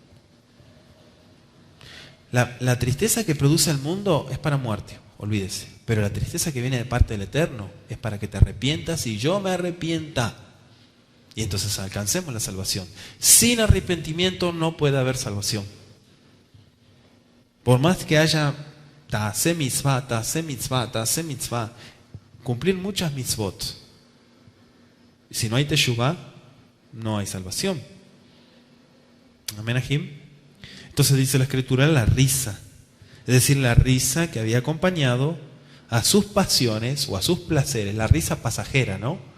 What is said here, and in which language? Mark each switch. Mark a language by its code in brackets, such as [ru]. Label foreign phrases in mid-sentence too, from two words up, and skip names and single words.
[es] La tristeza que produce el mundo es para muerte, olvídese. Pero la tristeza que viene de parte del Eterno es para que te arrepientas y yo me arrepienta. Y entonces alcancemos la salvación. Sin arrepentimiento no puede haber salvación. Por más que haya [he] תעשה מצווה, תעשה מצווה, תעשה מצווה, [es] cumplir muchas mitzvot, si no hay teshuvah, no hay salvación. Amén, Ajim. Entonces dice la Escritura, la risa. Es decir, la risa que había acompañado a sus pasiones o a sus placeres, la risa pasajera, ¿no?